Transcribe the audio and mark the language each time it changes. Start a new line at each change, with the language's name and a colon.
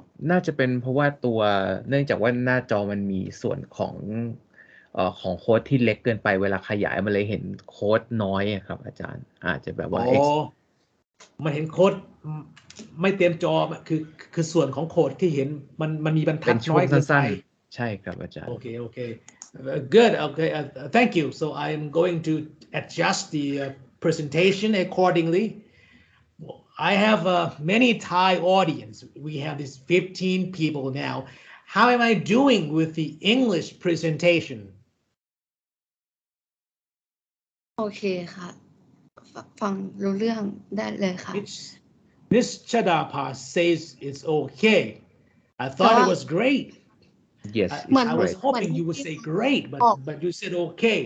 Thai: น่าจะเป็นเพราะว่าเนื่องจากว่าหน้าจอมันมีส่วนของโค้ดที่เล็กเกินไปเวลาขยายมันเลยเห็นโค้ดน้อยครับอาจารย์อาจจะแบบว่า มันเห็นโค้ดไม่เต็มจอคือส่วนของโค้ดที่เห็นมันมีบรรทัดน้อยเกินไป ใช่ครับอาจารย์
English: Okay. Good. Okay. Thank you. So I am going to adjust the presentation accordingly. I have many Thai audience. We have this 15 people now. How am I doing with the English presentation?
Thai: โอเคค่ะฟังรู้เรื่องได้เลยค่ะ
English: Miss Chadapa says it's okay. I thought it was great. Yes, I was hoping you would say great, but you said okay.